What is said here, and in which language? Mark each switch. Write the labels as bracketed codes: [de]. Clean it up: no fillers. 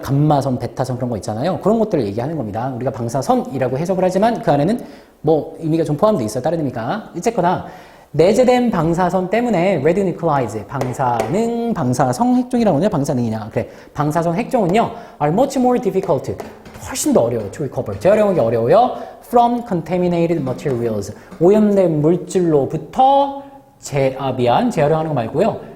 [ko] 감마선, 베타선 그런 거 있잖아요. 그런 것들을 얘기하는 겁니다. 우리가 방사선이라고 해석을 하지만 그 안에는 뭐 의미가 좀 포함되어 있어요. 다른 의미가. 어쨌거나 내재된 방사선 때문에 radionuclides, 방사성 핵종이라고 하냐? 방사능이냐? 그래. 방사성 핵종은요, [en] are much more difficult, [ko] 훨씬 더 어려워요. [en] to recover. [ko] 재활용하기 어려워요. [en] from contaminated materials. [ko] 오염된 물질로부터 재활용하는 거 말고요.